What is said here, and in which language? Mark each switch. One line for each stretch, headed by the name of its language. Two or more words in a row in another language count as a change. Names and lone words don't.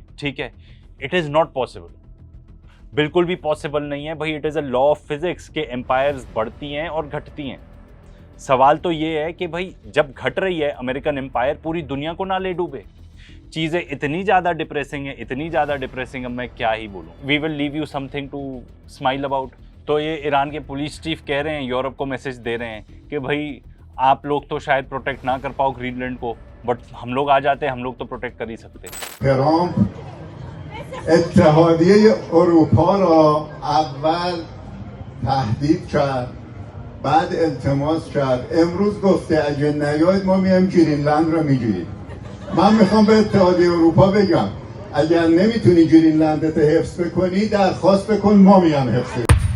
Hindi: ठीक है,
English: it is not possible,
Hindi: बिल्कुल भी पॉसिबल नहीं है भाई।
English: it is a law of physics
Hindi: के एम्पायर्स बढ़ती हैं और घटती हैं। सवाल तो ये है कि भाई जब घट रही है
English: American empire,
Hindi: पूरी दुनिया को ना ले डूबे। चीज़ें इतनी ज़्यादा डिप्रेसिंग है, इतनी ज़्यादा डिप्रेसिंग, अब मैं क्या ही बोलूँ।
English: we will leave you something to smile about.
Hindi: तो ये ईरान के
English: police chief
Hindi: कह रहे हैं, यूरोप को मैसेज दे रहे हैं कि भाई आप लोग तो शायद प्रोटेक्ट ना कर पाओ ग्रीनलैंड को, बट हम लोग आ जाते हैं, हम लोग तो प्रोटेक्ट कर ही सकते हैं।
Persian: ट्रम्प اتحادیه اروپا را اول تهدید کرد، بعد التماس کرد، امروز گفته اگه نیاید ما میایم گرینلند رو میگیریم. من میخوام به اتحادیه اروپا بگم اگر نمیتونی گرینلندت حفظ بکنی درخواست بکن، ما میایم حفظ